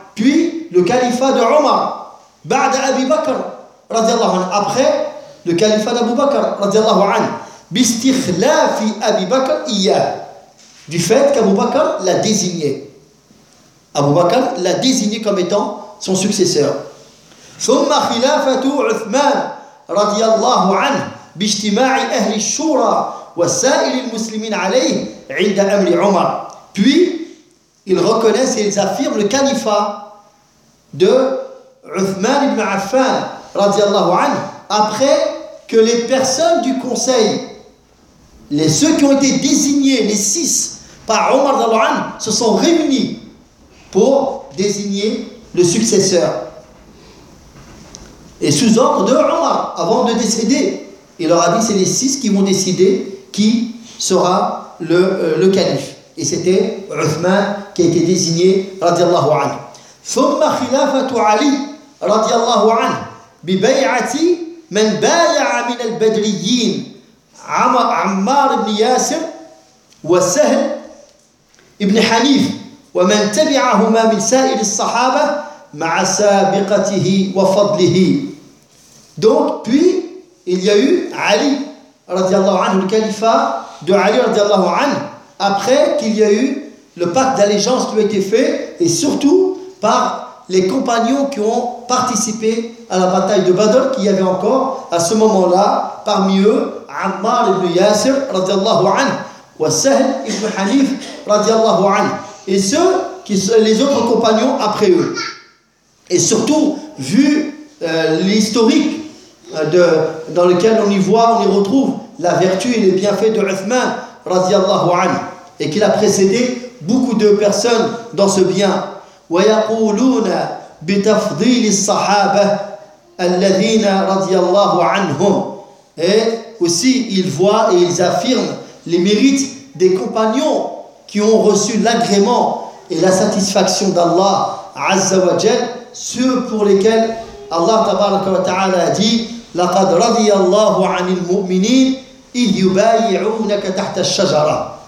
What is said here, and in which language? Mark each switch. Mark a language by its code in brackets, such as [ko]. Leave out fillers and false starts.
[fr] Puis le califat de Umar [ar] ba'da Abi Bakr radhiyallahu anhu. [fr] Après le califat d'Abu Bakr [ar] radhiyallahu anhu. باستخلاف أبي بكر إياه. [fr] Du fait qu'Abu Bakr l'a désigné. Abu Bakr l'a désigné comme étant son successeur. [ar] ثم خلافة عثمان رضي الله عنه باجتماع أهل الشورى وسائر المسلمين عليه عند أمر عمر. [fr] Puis, ils reconnaissent et ils affirment le califat de عثمان بن عفان [ar] رضي الله عنه [fr] après que les personnes du conseil, les ceux qui ont été désignés, les six, par Omar d'Al-An, se sont réunis pour désigner le successeur. Et sous ordre de Omar, avant de décéder, il leur a dit c'est les six qui vont décider qui sera le calife. Et c'était Uthman qui a été désigné, [ar] radiallahu anhu. ثم خلافة علي radiallahu anhu ببيعة من بايع من البدريين عمار بن ياسر وسهل ابن حنيف ومن تبعهما من سائر الصحابة مع سابقته وفضله. [fr] Donc puis il y a eu Ali [ar] radiallahu anhu, [fr] le califat de Ali radiallahu anhu, après qu'il y a eu le pacte d'allégeance qui a été fait et surtout par les compagnons qui ont participé à la bataille de Badr, qu'il y avait encore à ce moment-là parmi eux Ammar ibn Yasir radiallahu anhu et Sahl ibn Hanif radiallahu anhu et ceux qui sont les autres compagnons après eux. Et surtout vu l'historique dans lequel on y voit, on y retrouve la vertu et les bienfaits de Uthman [ar] radiallahu anhu [fr] et qu'il a précédé beaucoup de personnes dans ce bien. [ar] ويقولون بتفضيل الصحابة الذين رضي الله عنهم. [fr] Et aussi ils voient et ils affirment les mérites des compagnons qui ont reçu l'agrément et la satisfaction d'Allah [ar] عز وجل, [fr] ceux pour lesquels Allah [ar] تبارك وتعالى [fr] a dit [ar] لقد رضي الله عن المؤمنين إذ يبايعونك تحت الشجرة.